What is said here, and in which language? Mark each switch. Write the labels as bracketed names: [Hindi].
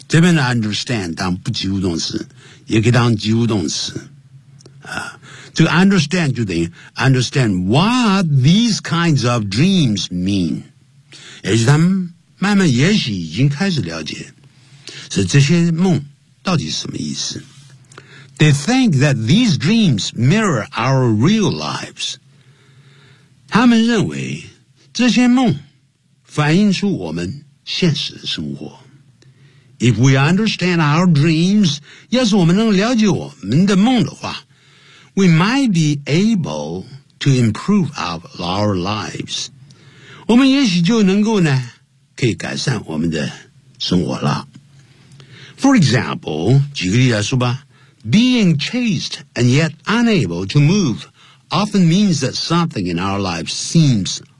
[Chinese] 这边的 understand 当不及物动词，也可以当及物动词。 [English] 这个 understand 就等于 understand what these kinds of dreams mean. [Chinese] 也许他们慢慢也许已经开始了解，所以这些梦到底是什么意思。 [English] They think that these dreams mirror our real lives. [Chinese] 他们认为这些梦反映出我们现实的生活。 [English] If we understand our dreams, [Chinese] 要是我们能了解我们的梦的话， [English] we might be able to improve our lives. [Chinese] 我们也许就能够呢，可以改善我们的生活了。 [English] For example, [Chinese] 举个例来说吧， [English] being chased and yet unable to move often means that something in our lives seems